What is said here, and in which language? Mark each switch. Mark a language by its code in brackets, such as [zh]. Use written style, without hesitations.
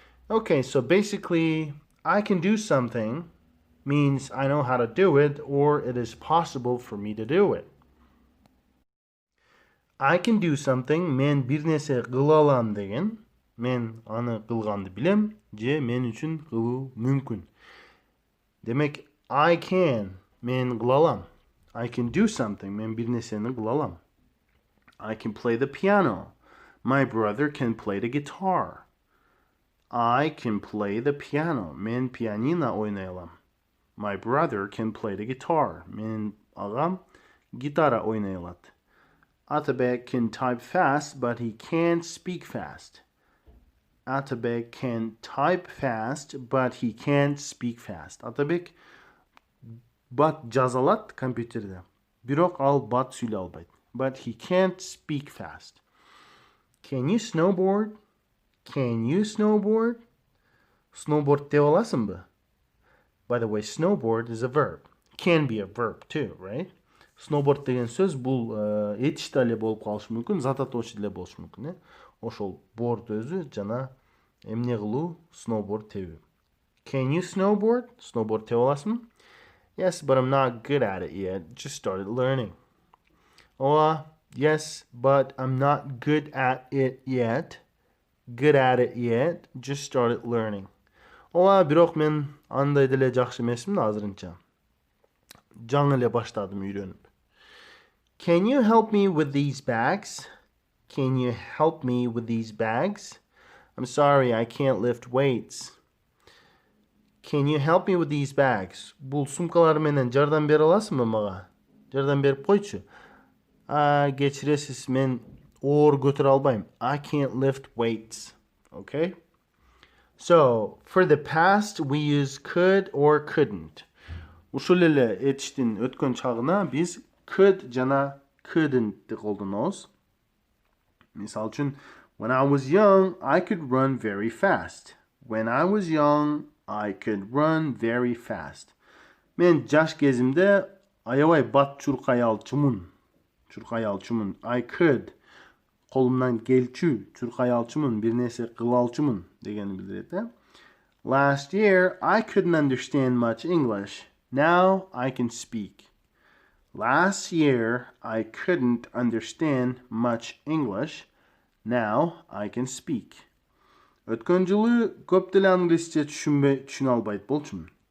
[en] Okay, so basically I can do something means I know how to do it or it is possible for me to do it. I can do something, [ky] men bir nерсе кыла алам деген, men аны кылганды билем, же мен үчүн кылуу мүмкүн. Демек, [en] I can, [ky] мен кыла алам. [en] I can do something, [ky] men bir нерсени кыла алам. [en] I can play the piano. My brother can play the guitar. I can play the piano. [ky] Men pianino ойнай алам. [en] My brother can play the guitar. [ky] Менин агам гитара ойнай алат. [en] Atabek can type fast, but he can't speak fast. Atabek can type fast, but he can't speak fast. [ky] Atabek bat жаза алат компьютерде. Бирок ал бат сүйлөй албайт. [en] But he can't speak fast. Can you snowboard? Can you snowboard? [ky] Snowboard дей аласыңбы? [en] By the way, snowboard is a verb. Can be a verb too, right? [ky] Snowboard деген сөз бул этиште эле болуп калышы мүмкүн, зат атоочу деле болушу мүмкүн, Ошол board өзү жана эмне кылуу, snowboard тебүү. [en] Can you snowboard? [ky] Snowboard тебе аласыңбы? [en] Yes, but I'm not good at it yet. Just started learning. Yes, but I'm not good at it yet. Good at it yet. Just started learning. [ky] Бирок мен андай деле жакшы эмесмин азырынча. Жаңы эле баштадым үйрөнүп. [en] Can you help me with these bags? Can you help me with these bags? I'm sorry, I can't lift weights. Can you help me with these bags? [ky] Бул сумкалар менен жардам бере аласыңбы мага? Жардам берип койчу. Кечиресиз, мен оор көтөрө албайм. [en] I can't lift weights. Okay? So, for the past, we use could or couldn't. [ky] Ушул эле этиштин өткөн чагына биз could жана couldn't колдонобуз. Мисал үчүн, [en] when I was young, I could run very fast. When I was young, I could run very fast. [ky] Мен жаш кезимде аябай бат чуркай алчумун. [en] I could. [ky] Колумдан келчү, чуркай алчумун, бир нерсе кыла алчумун дегени билдирет. [en] Last year, I couldn't understand much English. Now I can speak. Last year, I couldn't understand much English. Now I can speak. [ky] Өткөн жылы көп деле англисче түшүнө албайт болчумун.